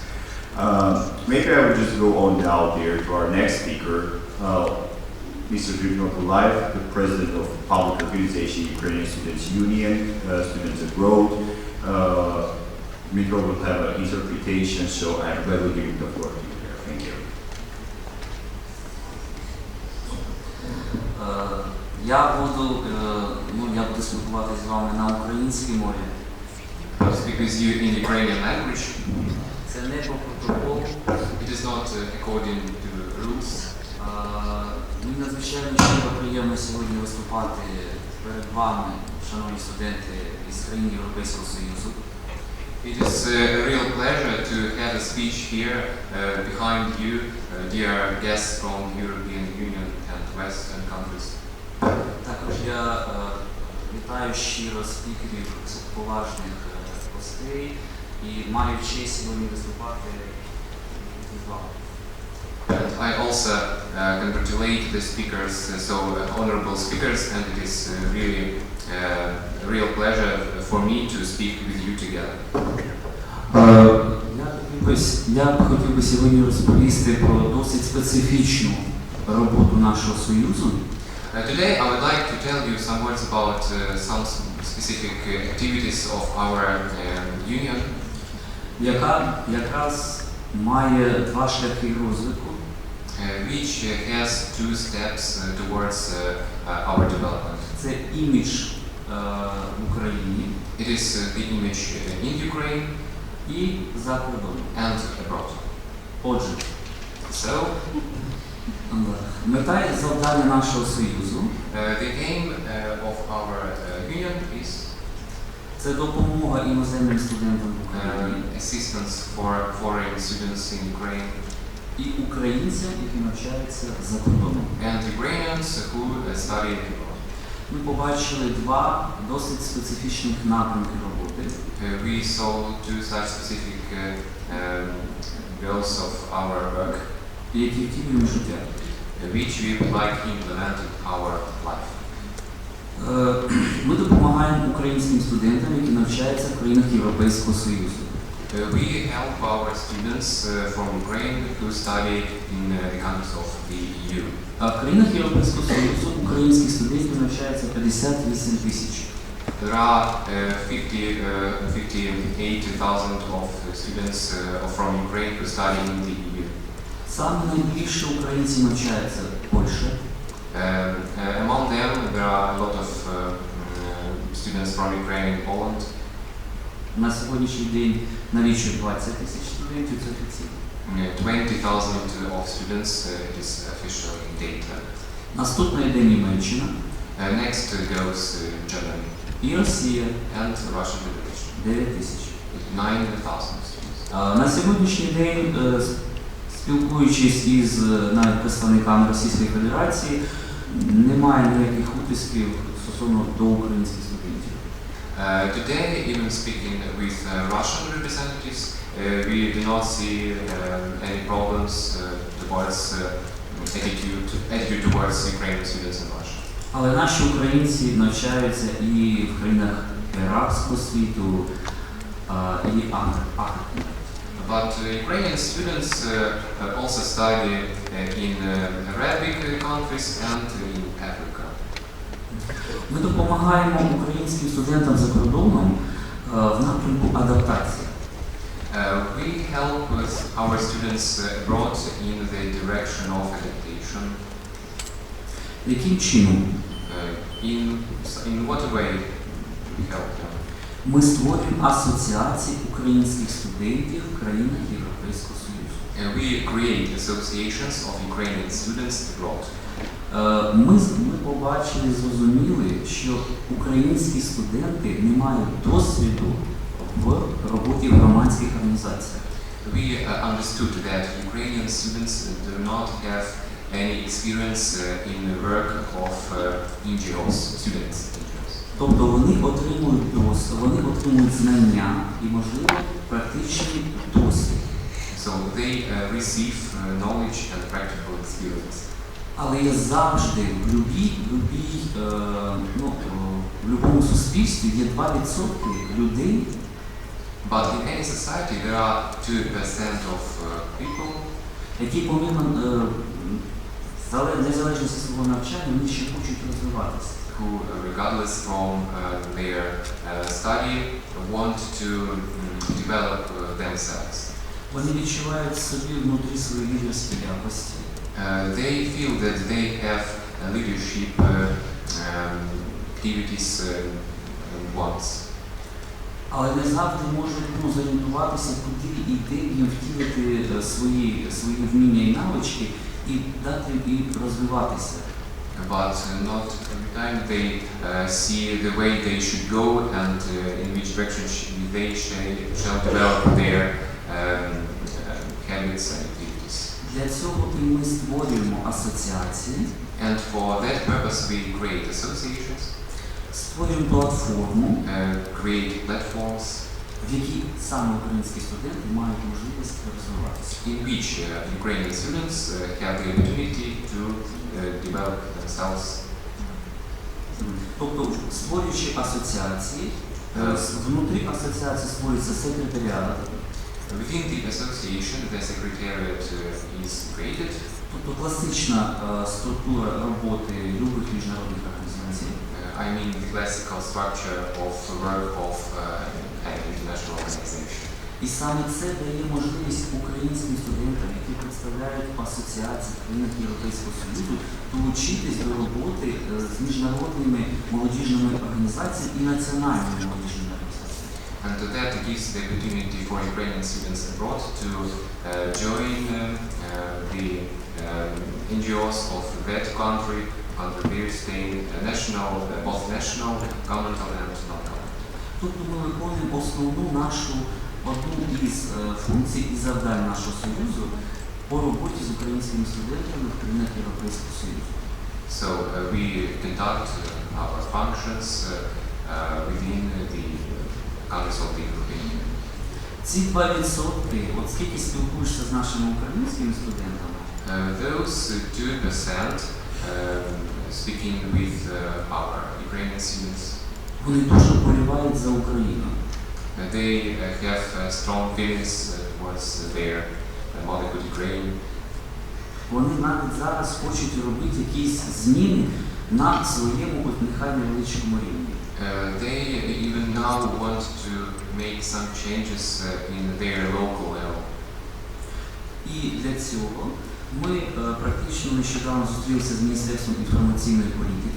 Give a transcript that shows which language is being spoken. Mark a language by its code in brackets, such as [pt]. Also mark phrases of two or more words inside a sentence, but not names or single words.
[en] Maybe I would just go on now there to our next speaker, Mr. Dmitry Gulaev, the President of Public Organization Ukrainian Students Union, Students Abroad. Dmitry will have an interpretation, so I'm glad to give you the floor to you there. Thank you. [uk] Я буду спілкуватися з вами на українській мові. [en] I'll speak with you in Ukrainian language. [uk] Це не по протоколу. [en] It is not according to the rules. [uk] Мені надзвичайно щиро приємно сьогодні виступати перед вами, шановні студенти із країн Європейського Союзу. [en] It is a real pleasure to have a speech here behind you, dear guests from European Union and Western countries. [uk] Також я вітаю щиро спікерів, поважних гостей і маю честь сьогодні виступати з вами. [en] And I also congratulate the speakers, honorable speakers, and it is really a real pleasure for me to speak with you together. [uk] Я б хотів би сьогодні розповісти про досить специфічну роботу нашого Союзу. [en] Today I would like to tell you some words about some specific activities of our union, [uk] яка якраз має два шляхи розвитку. [en] which has two steps towards our development. [uk] Це імідж в Україні [en] It is the image in Ukraine [uk] і за кордоном. [en] and abroad. [uk] Отже, [en] So, [uk] мета і завдання нашого союзу [en] the aim of our union is [uk] це допомога іноземним студентам в Україні [en] assistance for foreign students in Ukraine [uk] і українцям, які навчаються за кордоном. [en] and Ukrainians who study abroad. [uk] Ми побачили два досить специфічних напрямки роботи, [en] We saw two such specific goals of our work, [uk] які втілюємо в життя. [en] which we would like to implement in our life. [uk] Ми допомагаємо українським студентам, які навчаються в країнах Європейського Союзу. [en] We help our students from Ukraine who study in the countries of the EU. [uk] А в країнах Європейського Союзу українських студентів навчається 58 тисяч. [en] There are 58,000 of students from Ukraine who study in the EU. [uk] Саме найбільше українців навчаються в Польщі, [en] Among them, there are a lot of students from Ukraine and Poland. [uk] на сьогоднішній день налічує 20 тисяч студентів, це офіційно. [en] 20,000 of students is official data. [uk] Наступна йде Німеччина [en] Next goes Germany [uk] і Росія [en] and Russian Federation. [uk] 9 тисяч. [en] 9,000 students. [uk] На сьогоднішній день, спілкуючись із навіть представниками Російської Федерації, немає ніяких утисків стосовно до українських студентів. [en] Today, even speaking with Russian representatives, we do not see any problems towards attitude towards Ukrainian students in Russia. [uk] Але наші українці навчаються і в країнах арабського світу, і Африки. [en] But Ukrainian students also study in Arabic countries and in Africa. [uk] Ми допомагаємо українським студентам за кордоном в напрямку адаптації. [en] We help our students abroad in the direction of adaptation. [uk] Яким чином? [en] In what way we help them? [uk] Ми створюємо асоціації українських студентів в країнах Європейського Союзу. [en] We create associations of Ukrainian students abroad. [uk] Ми побачили, зрозуміли, що українські студенти не мають досвіду в роботі в громадських організаціях. [en] We understood that Ukrainian students do not have any experience in the work of NGOs, students. [uk] Тобто вони отримують досвід, вони отримують знання і, можливо, практичний досвід. [en] So they receive knowledge and practical experience. [uk] Але є завжди в будь-якому суспільстві є 2% людей, [en] But in any society there are 2% of people [uk] які помимо незалежності свого навчання, вони ще хочуть розвиватися. [en] who, regardless from their study, want to develop themselves. [uk] Вони відчувають собі внутрі свої лідерські якості. [en] They feel that they have leadership activities and wants. [uk] Але не завжди можуть зорієнтуватися, куди і де їм втілити свої вміння і навички і дати їм розвиватися. [en] But not every time they see the way they should go and in which direction they shall develop their habits and activities. [uk] Для цього і ми створюємо асоціації. [en] And for that purpose we create associations, [uk] створюємо платформу, [en] create platforms, [uk] в якій саме українські студенти мають можливість розвиватися. [en] in which Ukrainian students have the opportunity to develop themselves. [uk] Тобто, створюючи асоціації, внутрі асоціації створюється секретаріат. [en] Within the association, the secretariat is created. [uk] Тобто класична структура роботи любих міжнародних організацій. [en] I mean the classical structure of work of an international organization. [uk] І саме це дає можливість українським студентам, які представляють дозволяють асоціації в країнах Європейського Союзу долучитись до роботи з міжнародними молодіжними організаціями і національними молодіжними організаціями. [en] And that gives the opportunity for Ukrainian students abroad to join the NGOs of that country where stay national, both national, governmental and non-governmental. [uk] Тобто ми виконуємо основну нашу одну із функцій і завдань нашого Союзу по роботі з українськими студентами в країнах Європейського Союзу. [en] So we conduct our functions within the countries of the European Union. [uk] Ці 2%, от скільки спілкуєшся з нашими українськими студентами, [en] Those 2% speaking with our Ukrainian students, [uk] вони дуже болівають за Україну. [en] They have strong feelings towards their motherhood Ukraine. [uk] Вони навіть зараз хочуть робити якісь зміни на своєму, от нехай невеличкому рівні. [en] They even now want to make some changes in their local level. [uk] І для цього ми практично нещодавно зустрілися з Міністерством інформаційної політики.